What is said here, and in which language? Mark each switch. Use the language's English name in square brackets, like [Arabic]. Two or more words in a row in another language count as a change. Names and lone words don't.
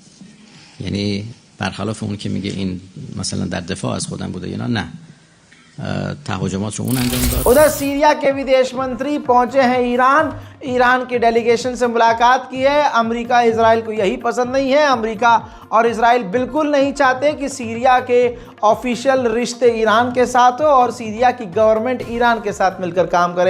[Persian] یعنی برخلاف اون که میگه این مثلا در دفاع از خودم بوده یا نه، تهاجمات رو اون انجام داد. [Hindi] उधर सीरिया के विदेश मंत्री पहुंचे हैं ईरान की डेलीगेशन से मुलाकात की है। अमेरिका इजराइल को यही पसंद नहीं है। अमेरिका और इजराइल बिल्कुल नहीं चाहते कि सीरिया के ऑफिशियल रिश्ते ईरान के साथ हो और सीरिया की गवर्नमेंट ईरान के साथ मिलकर काम करे।